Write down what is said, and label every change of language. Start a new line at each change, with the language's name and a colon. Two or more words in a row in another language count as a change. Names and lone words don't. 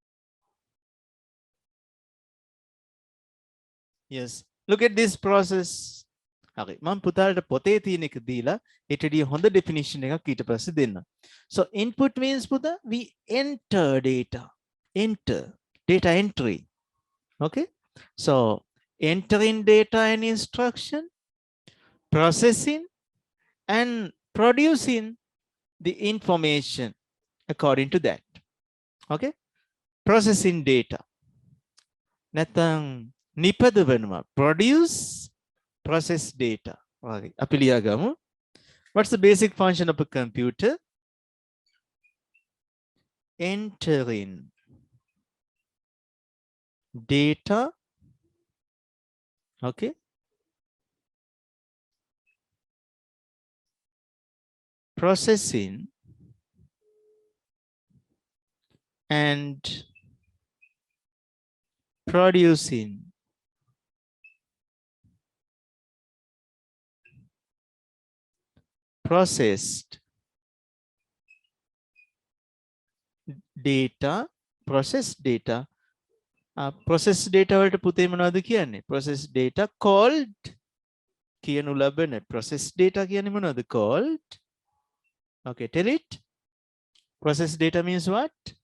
English: Yes, look at this process.
Sinhala: Okay, මම පුතාලට පොතේ තියෙන එක දීලා ඊටදී හොඳ definition එකක් ඊට පස්සේ දෙන්න.
English: So input means පුතා we enter data. Enter, data entry. Okay, so entering data and instruction, processing and producing the information according to that. Okay, processing data.
Sinhala: නැත්නම් නිපදවනවා,
English: produce, process data.
Sinhala: Okay, අපි ලියා ගමු.
English: What's the basic function of a computer? Entering data. Okay, processing and producing processed data. Processed data. Processed data
Sinhala: වලට පුතේ මොනවද කියන්නේ?
English: Processed data called
Sinhala: කියනු ලබන
English: processed data
Sinhala: කියන්නේ මොනවද?
English: Called. Okay, tell it. Processed data means what?